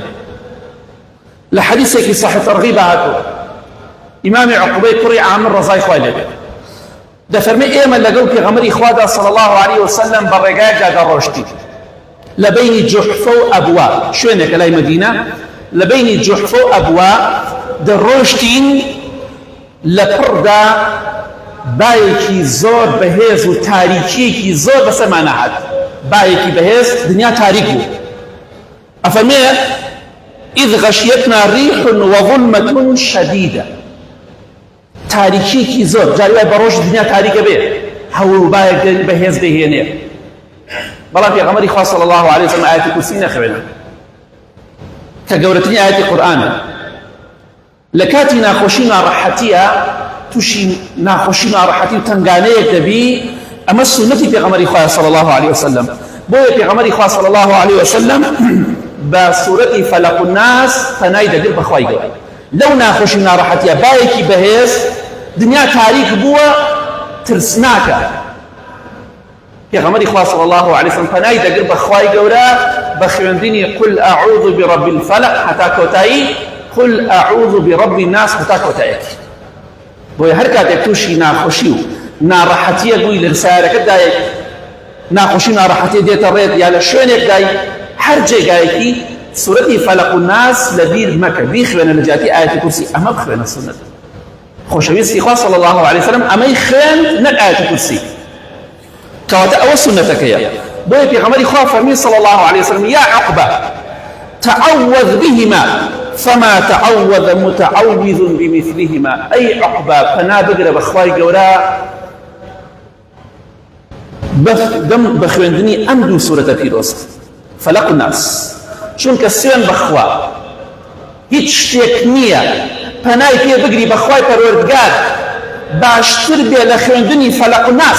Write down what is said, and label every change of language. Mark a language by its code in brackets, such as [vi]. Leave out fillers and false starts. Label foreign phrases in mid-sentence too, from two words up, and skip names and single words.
[ckb] لە حەدیثێکی صحیح تەرغیب هاتووە ئیمامی عقوبەی کوڕی عامر ڕەزای خوای لێ بێت دەفەرمێ ئێمە لەگەڵ پێغەمبەری خوادا [ar] صلی الله عليه وسلم [ckb] بە ڕێگایەکدا دەڕۆشتین لە بەینی جوحفە و ئەبوا، شوێنێکە لای مەدینە، لە بەینی جوحفە و ئەبوا دەڕۆشتین لە پڕدا بایەکی زۆر بەهێز و تاریکیەکی زۆر بەسەرمانە هات، بایەکی بەهێز، دنیا تاریک بوو. ئەفەرمێ [ar] إذ غشيتنا ريح وظلمة شديدة، [ckb] تاریکیەکی زۆر، جاری وای بەڕۆژ دنیا تاریکە بێ، هەوڵ و بایەک بەهێز دەهێنێ. بەڵام پێغەمبەری خوا [ar] صلی الله عليه وسلم [ckb] ئاەتی کورسی نەخوێنە کە گەورەترین ئاەتی قورئانە. لە کاتی ناخۆشی ناڕەحەتیە، تووشی ناخۆشی ناڕەحەتی و تەنگانەیەک دەبی، ئەمە سونەتی پێغەمبەری خوا [ar] صلی الله عليه وسلم. [ckb] بۆیە پێغەمبەری خوا [ar] صلی الله عليه وسلم [ckb] بە سوورەتی فەلەق و ناس پەنای دەگرت بە خوای گەورە. لەو ناخۆشی ناڕەحەتیە بایەکی بەهێز، دنیا تاریک بووە، ترسناکە. پێغەمبەری خوا [ar] صلی الله عليه وسلم [ckb] پەنای دەگرت بە خوای گەورە بە خوێندنی [ar] قل أعوذ برب الفلق [ckb] هەتا کۆتایی [ar] قل أعوذ برب الناس [ckb] هەتا کۆتاییەتی. بۆیە هەر کاتێک تووشی ناخۆشی و ناڕەحەتیە بووی لە سایرەکەتدایە، ناخۆشی ناڕەحەتی دێتە ڕێت یا لە شوێنێکدای، هەر جێگایەکی سوورەتی فەلەق و ناس لە بیر مەکە، بیخوێنە لە جیاتی ئاەتی کورسی، ئەمە بخوێنە سونەت. خۆشەویستی خوا [ar] صلی الله عليه وسلم [ckb] ئەمەی خوێند نەک ئاەتی کورسی، کەواتە ئەوە سونەتەکەیە. بۆیە پێغەمبەری خوا فەرمی [ar] صلی الله عليه وسلم یا عقبە تعوذ بهما فما تعوذ متعوذ بمثلهما، [ckb] ئەی عقبە پەنا بگرە بە خوای گەورە بە خوێندنی ئەم دوو سوورەتە پیرۆست، فەلەق و ناس. چونکە سوێن بەخوا هیچ شتێک نییە پەنای پێ بگری بەخوای پەروەردگار باشتر بێ لە خوێندنی فەلەق و ناس.